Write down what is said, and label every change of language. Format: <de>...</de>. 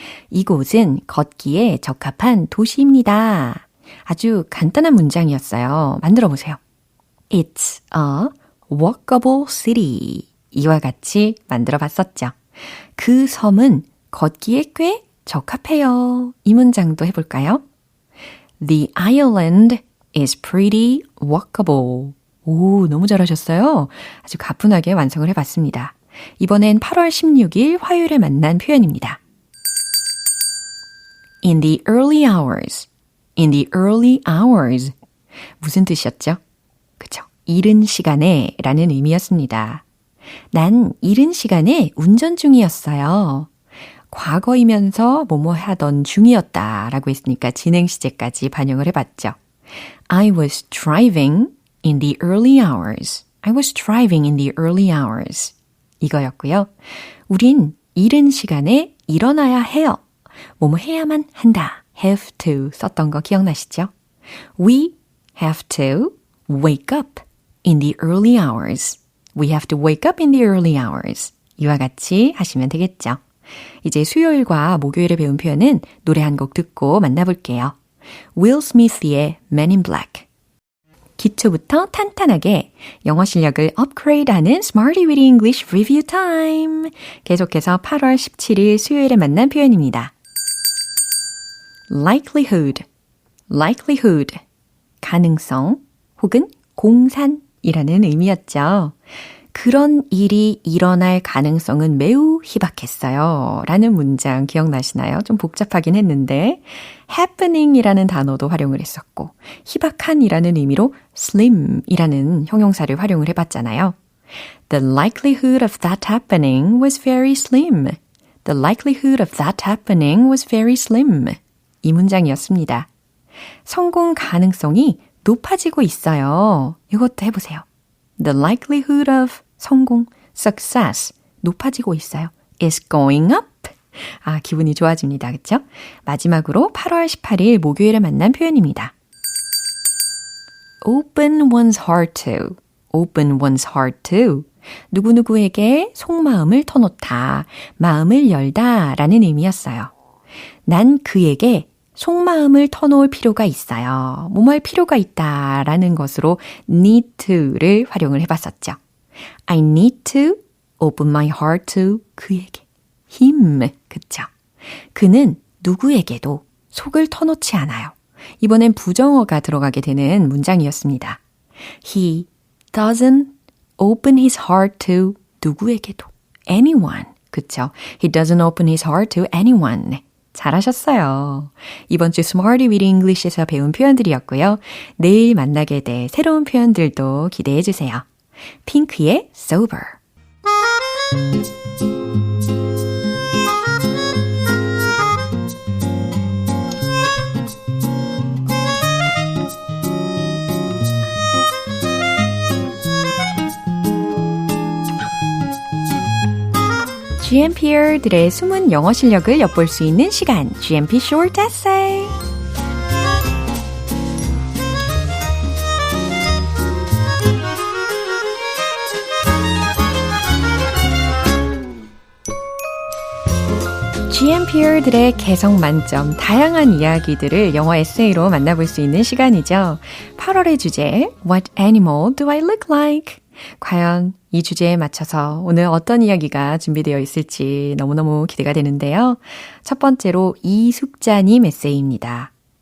<ko>이곳은 걷기에 적합한 도시입니다. 아주 간단한 문장이었어요. 만들어 보세요.</ko> <en>It's a walkable city.</en> <ko>이와 같이 만들어 봤었죠. 그 섬은 걷기에 꽤 적합해요. 이 문장도 해볼까요?</ko> <en>The island is pretty walkable.</en> <ko>오, 너무 잘하셨어요. 아주 가뿐하게 완성을 해봤습니다. 이번엔 8월 16일 화요일에 만난 표현입니다.</ko> <en>In the early hours. In the early hours.</en> <ko>무슨 뜻이었죠? 그쵸? 이른 시간에 라는 의미였습니다. 난 이른 시간에 운전 중이었어요. 과거이면서 뭐뭐 하던 중이었다 라고 했으니까 진행 시제까지 반영을 해봤죠.</ko> <en>I was driving in the early hours. I was driving in the early hours.</en> <ko>이거였고요. 우린 이른 시간에 일어나야 해요. 뭐뭐 해야만 한다. have to 썼던 거 기억나시죠?</ko> <en>We have to wake up in the early hours. We have to wake up in the early hours.</en> <ko>이와 같이 하시면 되겠죠. 이제 수요일과 목요일에 배운 표현은 노래 한 곡 듣고 만나볼게요. Will Smith의 Men in Black. 기초부터 탄탄하게 영어 실력을 업그레이드하는 Smarty Weedy English Review Time. 계속해서 8월 17일 수요일에 만난 표현입니다. likelihood, likelihood, 가능성 혹은 공산이라는 의미였죠. 그런 일이 일어날 가능성은 매우 희박했어요. 라는 문장 기억나시나요? 좀 복잡하긴 했는데 happening이라는 단어도 활용을 했었고 희박한이라는 의미로 slim이라는 형용사를 활용을 해봤잖아요.</ko> <en>The likelihood of that happening was very slim. The likelihood of that happening was very slim.</en> <ko>이 문장이었습니다. 성공 가능성이 높아지고 있어요. 이것도 해보세요.</ko> <en>The likelihood of</en> <ko>성공,</ko> <en>success,</en> <ko>높아지고 있어요.</ko> <en>is going up.</en> <ko>아, 기분이 좋아집니다. 그쵸? 마지막으로 8월 18일 목요일에 만난 표현입니다.</ko> <en>Open one's heart to. Open one's heart to.</en> <ko>누구누구에게 속마음을 터놓다, 마음을 열다 라는 의미였어요. 난 그에게 속마음을 터놓을 필요가 있어요. 뭐할 필요가 있다 라는 것으로 need to를 활용을 해봤었죠.</ko> <en>I need to open my heart to</en> <ko>그에게.</ko> <en>him.</en> <ko>그쵸? 그는 누구에게도 속을 터놓지 않아요. 이번엔 부정어가 들어가게 되는 문장이었습니다.</ko> <en>He doesn't open his heart to</en> <ko>누구에게도.</ko> <en>anyone.</en> <ko>그쵸?</ko> <en>He doesn't open his heart to anyone.</en> <ko>잘하셨어요. 이번 주 Smarty with English에서 배운 표현들이었고요. 내일 만나게 될 새로운 표현들도 기대해 주세요. 핑크의 Sober. GMPR들의 숨은 영어 실력을 엿볼 수 있는 시간, GMP Short Essay. GMPR들의 개성 만점, 다양한 이야기들을 영어 에세이로 만나볼 수 있는 시간이죠. 8월의 주제,</ko> <en>What animal do I look like?</en> <ko>과연 이 주제에 맞춰서 오늘 어떤 이야기가 준비되어 있을지 너무너무 기대가 되는데요. 첫 번째로 이숙자님 에세이입니다.</ko>